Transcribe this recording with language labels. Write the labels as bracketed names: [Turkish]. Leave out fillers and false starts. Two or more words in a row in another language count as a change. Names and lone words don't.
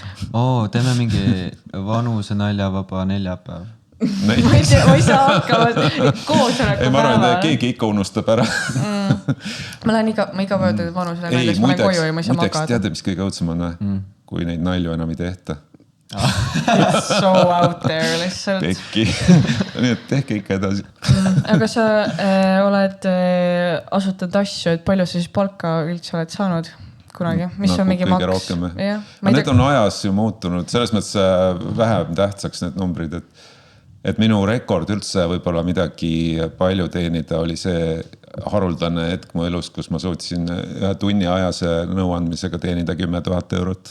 [Estonian] Teeme mingi vanuse naljavaba neljapäev. Ma ei saa hakkama koosoleku päeval. Ma arvan, et keegi ikka unustab ära. Ma iga päev teed vanusele naljas, ma olen koju ja ma ei saa magada. Teate, mis kõige õudsem on, kui neid nalju enam ei tehta. [English] It's so out there lihtsalt. [Estonian] Pekki. Nii et tehke ikka edasi. Aga sa oled asutanud asju, et palju sa siis palka üldse oled saanud kunagi? Mis on mingi maks? Rohkem. Need on ajas ju muutunud. Selles mõttes vähem tähtsaks need numbrid, et minu rekord üldse võib-olla midagi palju teenida oli see haruldane hetk mu elus, kus ma suutsin ühe tunni ajase nõuandmisega teenida 10 000 eurot.